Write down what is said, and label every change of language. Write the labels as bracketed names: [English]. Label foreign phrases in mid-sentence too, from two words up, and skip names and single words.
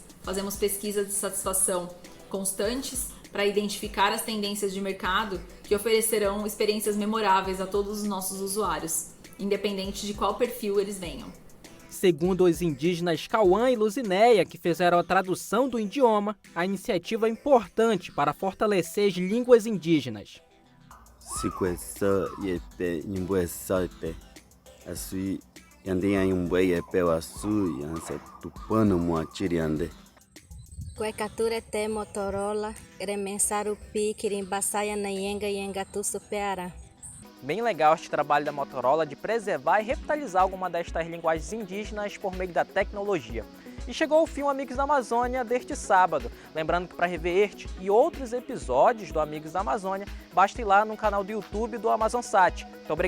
[Portuguese] Fazemos pesquisas de satisfação constantes para identificar as tendências de mercado que oferecerão experiências memoráveis a todos os nossos usuários, independente de qual perfil eles venham. Segundo os indígenas Cauã e Luzinéia, que fizeram a tradução do idioma, a iniciativa é importante para fortalecer as línguas indígenas. [Nheengatu] Sikwesa yepe nyumbuesa yepe. Asui yandem yumbuei yepe wasu yansa tupano moatiriande. Kuekature te Motorola, remensaru pi kirimbasaya na yenga tu superara. [Portuguese] Bem legal este trabalho da Motorola de preservar e revitalizar alguma destas linguagens indígenas por meio da tecnologia. E chegou ao fim o Amigos da Amazônia deste sábado. Lembrando que para rever este e outros episódios do Amigos da Amazônia, basta ir lá no canal do YouTube do AmazonSat.